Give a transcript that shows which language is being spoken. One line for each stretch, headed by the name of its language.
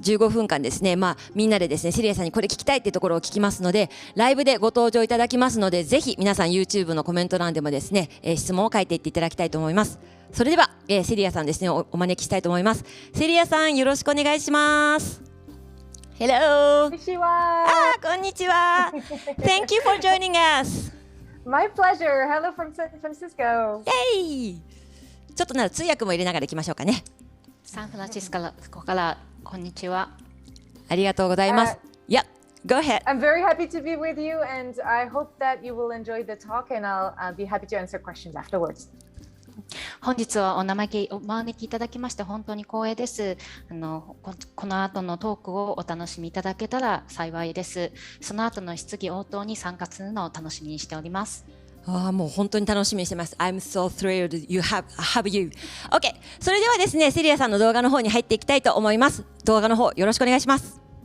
Japanese: 15分間ですね、みんなでですね、セリアさんにこれ聞きたいっていうところを聞きますので、ライブでご登場いただきますので、ぜひ皆さん YouTube のコメント欄でもですね、質問を書いていっていただきたいと思います。それでは、セリアさんですね、お招きしたいと思います。セリアさん、よろしくお願いします。
English: Hello.
Japanese: こんにちは。こんにちは。
English: Thank you for joining us. My pleasure. Hello from San Francisco. Yay.
Japanese: ちょっとなら通訳も入れながら行きましょうかね。サンフランシスコからこんにちは。ありがとうございます。
English: Yeah, go ahead. I'm very happy to be with you, and I hope that you will enjoy the talk, and I'll be happy to answer questions afterwards.
Japanese: 本日はお招きいただきまして本当に光栄です。この後のトークをお楽しみいただけたら幸いです。その後の質疑応答に参加するのを楽しみにしております。もう本当に楽しみにしてます。
English: I'm so thrilled you have you. OK。
Japanese: それではですね、セリアさんの動画の方に入っていきたいと思います。動画の方よろしくお願いします。